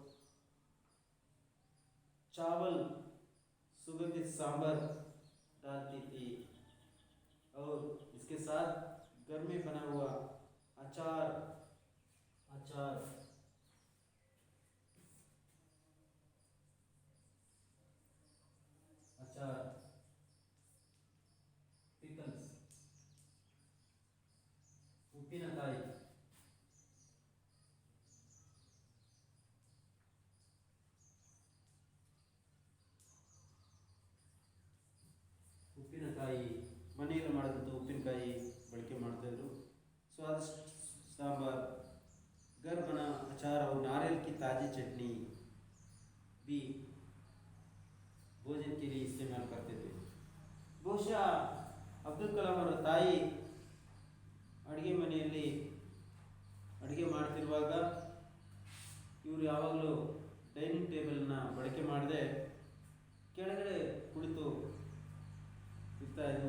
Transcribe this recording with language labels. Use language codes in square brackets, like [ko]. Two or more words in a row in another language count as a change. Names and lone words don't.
[hi] चावल सुगंधित सांभर डालती थी और इसके साथ घर में बना हुआ अचार पिकल्स, [kn] ಉಪ್ಪಿನಕಾಯಿ, ಮನೆಯಲ್ಲಿ ಮಾಡಿದಂಥ ಉಪ್ಪಿನಕಾಯಿ ಬಳಕೆ ಮಾಡ್ತಾಯಿದ್ರು. [hi] स्वादिष्ट सांभर, घर बना अचार और नारियल की ताज़ी चटनी भी भोजन के लिए इस्तेमाल करते थे. [kn] ಬಹುಶಃ ಅಬ್ದುಲ್ ಕಲಾಂ ಅವರ ತಾಯಿ ಅಡುಗೆ ಮನೆಯಲ್ಲಿ ಅಡುಗೆ ಮಾಡ್ತಿರುವಾಗ ಇವರು ಯಾವಾಗಲೂ [en] dining table [kn] ಬಳಕೆ ಮಾಡದೆ ಕೆಳಗಡೆ ಕುಳಿತು ಇರ್ತಾಯಿದ್ರು.